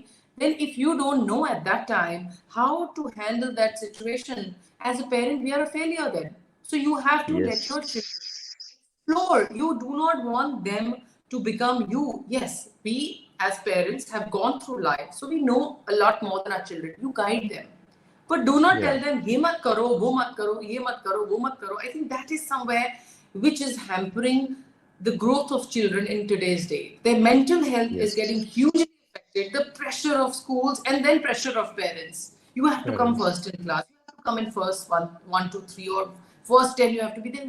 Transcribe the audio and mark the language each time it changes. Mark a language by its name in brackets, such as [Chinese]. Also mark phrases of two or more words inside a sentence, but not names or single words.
[English] Then, if you don't know at that time how to handle that situation as a parent, we are a failure then. So you have to let your children yes, explore. You do not want them to become you. Yes, we as parents have gone through life, so we know a lot more than our children. You guide them. But do not yeah, tell them, [Hindi] ये मत करो, वो मत करो, ये मत करो, वो मत करो. [English] I think that is somewhere which is hampering the growth of children in today's day. Their mental health is getting yes, hugely affected. The pressure of schools and then pressure of parents. You have to come parents, first in class. You have to come in first one, two, three, or first 10 you have to be there.